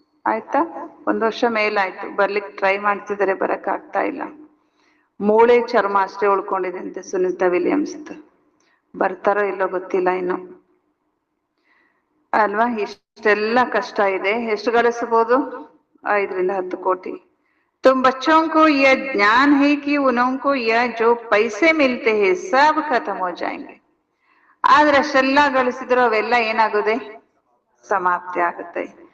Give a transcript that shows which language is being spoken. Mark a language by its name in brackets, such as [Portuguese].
[Kannada] ಆಯ್ತಾ, 1 ವರ್ಷ ಮೇಲಾಯ್ತು. ಬರ್ಲಿಕ್ಕೆ ಟ್ರೈ ಮಾಡ್ತಿದ್ದಾರೆ, ಬರಕ್ ಆಗ್ತಾ ಇಲ್ಲ. ಮೂಳೆ ಚರ್ಮ ಅಷ್ಟೇ ಉಳ್ಕೊಂಡಿದೆ ಅಂತೆ ಸುನೀತಾ ವಿಲಿಯಮ್ಸ್. ಬರ್ತಾರೋ ಇಲ್ಲೋ ಗೊತ್ತಿಲ್ಲ ಇನ್ನು, ಅಲ್ವಾ. ಇಷ್ಟೆಲ್ಲ ಕಷ್ಟ ಇದೆ, ಎಷ್ಟು ಗಳಿಸಬಹುದು, 5-10 ಕೋಟಿ. [Hindi] तुम बच्चों को यह ज्ञान है कि उनको यह जो पैसे मिलते हैं सब खत्म हो जाएंगे. [Kannada] ಆದ್ರೆ ಅಷ್ಟೆಲ್ಲ ಗಳಿಸಿದ್ರು ಅವೆಲ್ಲ ಏನಾಗುತ್ತೆ, ಸಮಾಪ್ತಿ ಆಗುತ್ತೆ.